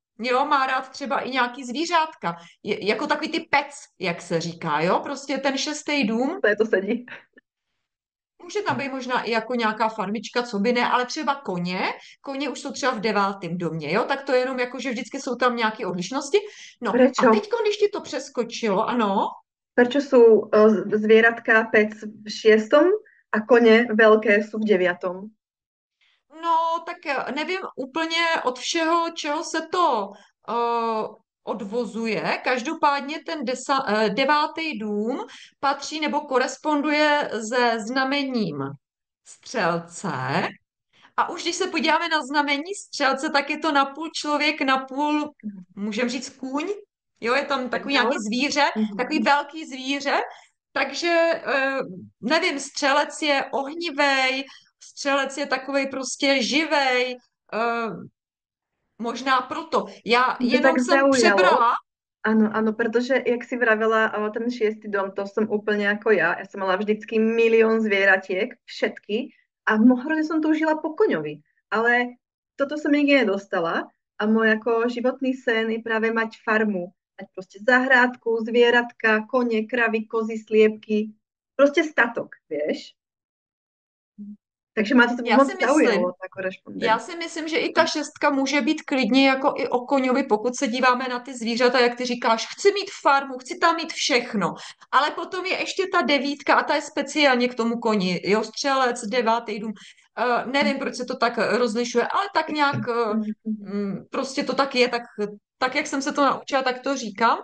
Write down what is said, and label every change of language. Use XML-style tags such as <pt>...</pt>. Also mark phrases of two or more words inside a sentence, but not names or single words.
<cs>Jo, má rád třeba i nějaký zvířátka. Jako takový ty pec, jak se říká, jo. Prostě ten šestý dům. To je to sedí. Může tam být možná i jako nějaká farmička, co by ne, ale třeba koně. Koně už jsou třeba v devátém domě, jo? Tak to je jenom jako, že vždycky jsou tam nějaké odlišnosti. No a</cs> <sk>Prečo?</sk> <cs>teď, když ti to přeskočilo, ano,</cs> <sk>Prečo sú zvieratka pec v šiestom a kone veľké sú v deviatom?</sk> <cs>No, tak nevím úplně od všeho, čeho se to odvozuje. Každopádně ten devátý dům patří nebo koresponduje se znamením střelce. A už když se podíváme na znamení střelce, tak je to napůl člověk, napůl, můžeme říct kůň. Jo, je tam takový Centaur? nějaký zvíře, takový Mhm. velký zvíře. Takže nevím, střelec je ohnivej, střelec je takovej prostě živej, možná proto. Já</cs> <sk>Mňa to tak</sk> <cs>jenom jsem</cs> <sk>zaujalo.</sk> <cs>přebrala.</cs> <sk>Áno, áno, pretože, jak si vravela, ten šiestý dom, to som úplne ako ja. Ja som mala vždycky milión zvieratiek, všetky, a mohla som toužila po koňovi. Ale toto som nikdy nedostala a môj ako životný sen je práve mať farmu. Mať proste zahrádku, zvieratka, kone, kravy, kozy, sliepky. Proste statok, vieš? Takže ma to</sk> <cs>Já</cs> <sk>moc</sk> <cs>si myslím,</cs> <sk>zaujalo, tá</sk> <cs>Já</cs> <sk>korešpondencia.</sk> <cs>si myslím, že i ta šestka může být klidně jako i o koňovi, pokud se díváme na ty zvířata, jak ty říkáš, chci mít farmu, chci tam mít všechno. Ale potom je ještě ta devítka a ta je speciálně k tomu koni. Jo, střelec, devátý dům. Nevím, proč se to tak rozlišuje, ale tak nějak prostě to tak je, tak jak jsem se to naučila, tak to říkám.</cs>